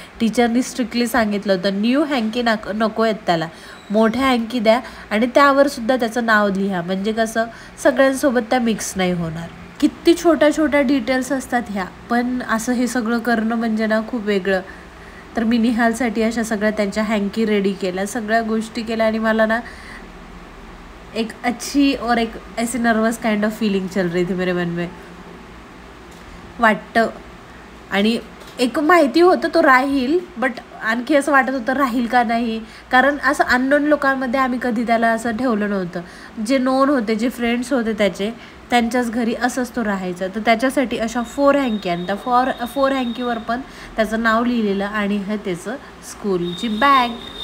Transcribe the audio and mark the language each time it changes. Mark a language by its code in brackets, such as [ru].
[mr] टीचरनी strictly सांगितलं होतं new हँकी नको आहेत त्याला, मोठ्या हँकी द्या आणि त्यावर सुद्धा त्याचं नाव लिहा, म्हणजे कसं सगळ्यांसोबत त्या मिक्स नाही होणार. किती छोट्या डिटेल्स असतात ह्या, पण असं हे सगळं करणं म्हणजे ना खूप वेगळं. तर मी निहालसाठी अशा सगळ्या त्यांच्या हँकी रेडी केल्या, सगळ्या गोष्टी केल्या. आणि मला ना एक [hi] अच्छी और एक ऐसी नर्वस काइंड ऑफ फीलिंग चल रही थी मेरे मन में [mr] वाटतं. आणि एक माहिती होतं तो राहील, बट आणखी असं वाटत होतं राहील का नाही, कारण असं अननोन लोकांमध्ये आम्ही कधी त्याला असं ठेवलं नव्हतं. जे नोन होते, जे फ्रेंड्स होते त्यांच्याच घरी असंच तो राहायचा. तर त्याच्यासाठी अशा 4 हँकी, आणि त्या 4 हँकीवर पण त्याचं नाव लिहिलेलं, आणि हे त्याचं स्कूलची बॅग.